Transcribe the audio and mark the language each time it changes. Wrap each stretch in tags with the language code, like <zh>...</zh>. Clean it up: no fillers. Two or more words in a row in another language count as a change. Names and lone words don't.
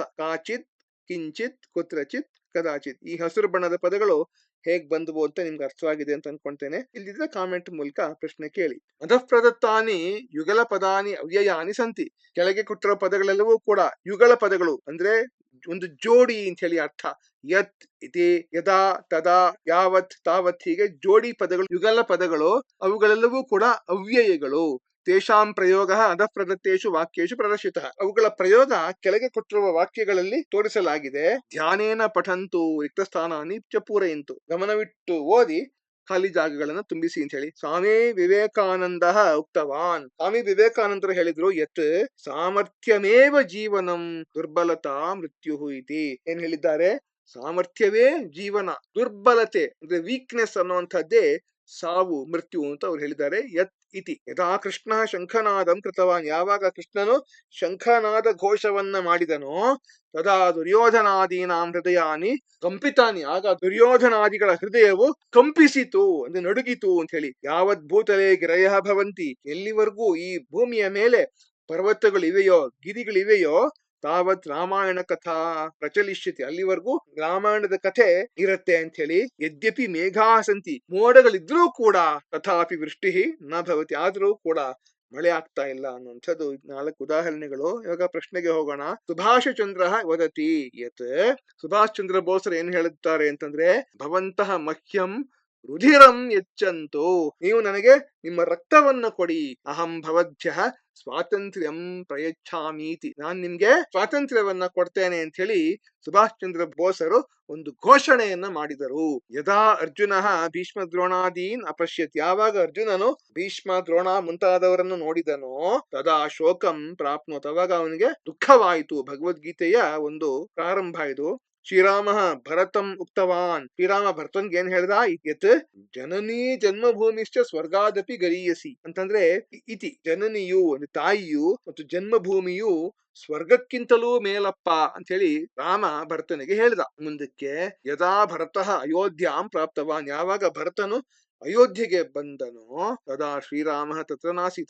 <sa>ಕಾಚಿತ್, ಕಿಂಚಿತ್, ಕುತ್ರಚಿತ್, ಕದಾಚಿತ್</sa> <kn>ಈ ಹಸಿರು ಬಣ್ಣದ ಪದಗಳು ಹೇಗ್ ಬಂದವು ಅಂತ ನಿಮ್ಗೆ ಅರ್ಥವಾಗಿದೆ ಅಂತ ಅನ್ಕೊಂತೇನೆ. ಇಲ್ಲಿದ್ರೆ ಕಾಮೆಂಟ್ ಮೂಲಕ ಪ್ರಶ್ನೆ ಕೇಳಿ.</kn> <sa>ಅಧಃ ಪ್ರದತ್ತಾನಿ ಯುಗಲ ಪದಾನಿ ಅವ್ಯಯಾನಿ ಸಂತಿ.</sa> <kn>ಕೆಳಗೆ ಕೊಟ್ಟಿರೋ ಪದಗಳೆಲ್ಲವೂ ಕೂಡ ಯುಗಳ ಪದಗಳು ಅಂದ್ರೆ ಒಂದು ಜೋಡಿ ಅಂತ ಹೇಳಿ ಅರ್ಥ.</kn> <sa>ಯತ್ ಇತಿ, ಯದಾ, ತದಾ, ಯಾವತ್,</sa> <kn>ತಾವತ್ ಹೀಗೆ ಜೋಡಿ ಪದಗಳು ಯುಗಲ ಪದಗಳು. ಅವುಗಳೆಲ್ಲವೂ ಕೂಡ ಅವ್ಯಯಗಳು.</kn> <sa>ತೇಷಾಂ ಪ್ರಯೋಗ ಅಧಃ ಪ್ರದತ್ತೇಷು ವಾಕ್ಯೇಷು ಪ್ರದರ್ಶಿತ.</sa> <kn>ಅವುಗಳ ಪ್ರಯೋಗ ಕೆಳಗೆ ಕೊಟ್ಟಿರುವ ವಾಕ್ಯಗಳಲ್ಲಿ ತೋರಿಸಲಾಗಿದೆ.</kn> <sa>ಧ್ಯಾನೇನ ಪಠಂತು ರಿಕ್ತಸ್ಥಾನಾನಿ ಚ ಪೂರಯಂತು.</sa> <kn>ಗಮನವಿಟ್ಟು ಓದಿ ಖಾಲಿ ಜಾಗಗಳನ್ನು ತುಂಬಿಸಿ ಅಂತ ಹೇಳಿ.</kn> <sa>ಸ್ವಾಮಿ ವಿವೇಕಾನಂದ ಉಕ್ತವಾನ್.</sa> <kn>ಸ್ವಾಮಿ ವಿವೇಕಾನಂದರು ಹೇಳಿದ್ರು,</kn> <sa>ಯತ್ ಸಾಮರ್ಥ್ಯಮೇವ ಜೀವನಂ ದುರ್ಬಲತಾ ಮೃತ್ಯು ಇತಿ.</sa> <kn>ಏನ್ ಹೇಳಿದ್ದಾರೆ? ಸಾಮರ್ಥ್ಯವೇ ಜೀವನ, ದುರ್ಬಲತೆ ಅಂದ್ರೆ ವೀಕ್ನೆಸ್ ಅನ್ನುವಂಥದ್ದೇ ಸಾವು, ಮೃತ್ಯು ಅಂತ ಅವ್ರು ಹೇಳಿದ್ದಾರೆ.</kn> <sa>ಯತ್ ಇತಿ. ಯದಾ ಕೃಷ್ಣ ಶಂಖನಾದಂ ಕೃತವಾನ್.</sa> <kn>ಯಾವಾಗ ಕೃಷ್ಣನು ಶಂಖನಾದ ಘೋಷವನ್ನ ಮಾಡಿದನೋ</kn> <sa>ತದಾ ದುರ್ಯೋಧನಾದೀನಾಂ ಹೃದಯಾನಿ ಕಂಪಿತಾನಿ.</sa> <kn>ಆಗ ದುರ್ಯೋಧನಾದಿಗಳ ಹೃದಯವು ಕಂಪಿಸಿತು ಅಂದ್ರೆ ನಡುಗಿತು ಅಂತ ಹೇಳಿ.</kn> <sa>ಯಾವತ್ ಭೂತಲೆ ಗಿರಯ ಭವಂತಿ.</sa> <kn>ಎಲ್ಲಿವರೆಗೂ ಈ ಭೂಮಿಯ ಮೇಲೆ ಪರ್ವತಗಳಿವೆಯೋ, ಗಿರಿಗಳಿವೆಯೋ,</kn> <sa>ತಾವತ್ ರಾಮಾಯಣ ಕಥಾ ಪ್ರಚಲಿಷ್ಯತಿ.</sa> <kn>ಅಲ್ಲಿವರೆಗೂ ರಾಮಾಯಣದ ಕಥೆ ಇರತ್ತೆ ಅಂತ ಹೇಳಿ.</kn> <sa>ಯದ್ಯಪಿ ಮೇಘಾ ಸಂತಿ.</sa> <kn>ಮೋಡಗಳಿದ್ರೂ ಕೂಡ</kn> <sa>ತಥಾಪಿ ವೃಷ್ಟಿ ನ ಭವತಿ.</sa> <kn>ಆದ್ರೂ ಕೂಡ ಮಳೆ ಆಗ್ತಾ ಇಲ್ಲ ಅನ್ನುವಂಥದ್ದು 4 ಉದಾಹರಣೆಗಳು. ಇವಾಗ ಪ್ರಶ್ನೆಗೆ ಹೋಗೋಣ.</kn> <sa>ಸುಭಾಷ ಚಂದ್ರ ವದತಿ ಯತ್.</sa> <kn>ಸುಭಾಷ್ ಚಂದ್ರ ಬೋಸರು ಏನ್ ಹೇಳುತ್ತಾರೆ ಅಂತಂದ್ರೆ,</kn> <sa>ಭವಂತಹ ಮಹ್ಯಂ ರುಧಿರಂ ಯಚ್ಚಂತು.</sa> <kn>ನೀವು ನನಗೆ ನಿಮ್ಮ ರಕ್ತವನ್ನ ಕೊಡಿ.</kn> <sa>ಅಹಂ ಭವದ್ಭ್ಯ ಸ್ವಾತಂತ್ರ್ಯಂ ಪ್ರಯಚ್ಛಾಮೀತಿ.</sa> <kn>ನಾನ್ ನಿಮ್ಗೆ ಸ್ವಾತಂತ್ರ್ಯವನ್ನ ಕೊಡ್ತೇನೆ ಅಂತ ಹೇಳಿ ಸುಭಾಷ್ ಚಂದ್ರ ಬೋಸರು ಒಂದು ಘೋಷಣೆಯನ್ನ ಮಾಡಿದರು.</kn> <sa>ಯದಾ ಅರ್ಜುನ ಭೀಷ್ಮ ದ್ರೋಣಾದೀನ್ ಅಪಶ್ಯತ್.</sa> <kn>ಯಾವಾಗ ಅರ್ಜುನನು ಭೀಷ್ಮ ದ್ರೋಣ ಮುಂತಾದವರನ್ನು ನೋಡಿದನೋ</kn> <sa>ತದಾ ಶೋಕಂ ಪ್ರಾಪ್ನೋತ್.</sa> <kn>ಅವಾಗ ಅವನಿಗೆ ದುಃಖವಾಯಿತು. ಭಗವದ್ಗೀತೆಯ ಒಂದು ಪ್ರಾರಂಭ ಇದು.</kn> <sa>ಶ್ರೀರಾಮ ಭರತಂ ಉಕ್ತವಾನ್.</sa> <kn>ಶ್ರೀರಾಮ ಭರತನ್ಗೆ ಏನ್ ಹೇಳ್ದ?</kn> <sa>ಯತ್ ಜನನೀ ಜನ್ಮಭೂಮಿಶ್ಚ ಸ್ವರ್ಗಾದಪಿ ಗರೀಯಸಿ.</sa> <kn>ಅಂತಂದ್ರೆ ಇತಿ ಜನನಿಯು ಅಂದ್ರೆ ತಾಯಿಯು ಮತ್ತು ಜನ್ಮಭೂಮಿಯು ಸ್ವರ್ಗಕ್ಕಿಂತಲೂ ಮೇಲಪ್ಪ ಅಂತ ಹೇಳಿ ರಾಮ ಭರತನಿಗೆ ಹೇಳ್ದ.</kn> <sa>ಮುಂದಕ್ಕೆ ಯದಾ ಭರತಃ ಅಯೋಧ್ಯಾಂ ಪ್ರಾಪ್ತವಾನ್.</sa> <kn>ಯಾವಾಗ ಭರತನು ಅಯೋಧ್ಯೆಗೆ ಬಂದನೋ</kn> <sa>ತದಾ ಶ್ರೀರಾಮ ತತ್ರ ನಾಸೀತ್.</sa>